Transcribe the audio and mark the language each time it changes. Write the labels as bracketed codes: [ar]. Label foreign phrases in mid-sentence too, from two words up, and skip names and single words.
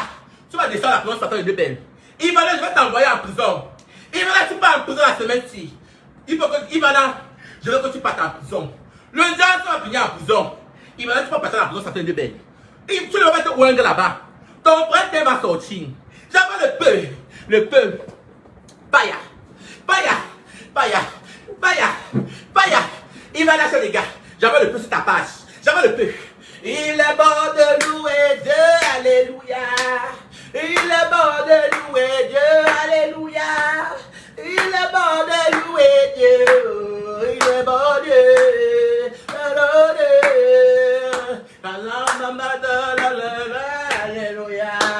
[fr] Tu vas descendre la prison, ça fait une belle. Ivana, je vais t'envoyer en prison. Ivana, tu pars en prison la semaine-ci. Ivana, je veux que tu partes en prison. Le diable, tu vas finir en prison. Ivana, tu vas passer à la prison, ça fait une belle. Tu ne vas pas te ouanger là-bas. Ton frère va sortir. J'envoie le peu. Païa. Païa. Païa. Païa. Païa. Ivana, chef des gars. J'envoie le peu sur ta page. J'envoie le peu. Il est bon de louer Dieu, alléluia. Il est bon de louer Dieu, alléluia. Il est bon de louer Dieu. Il est bon Dieu. Alléluia.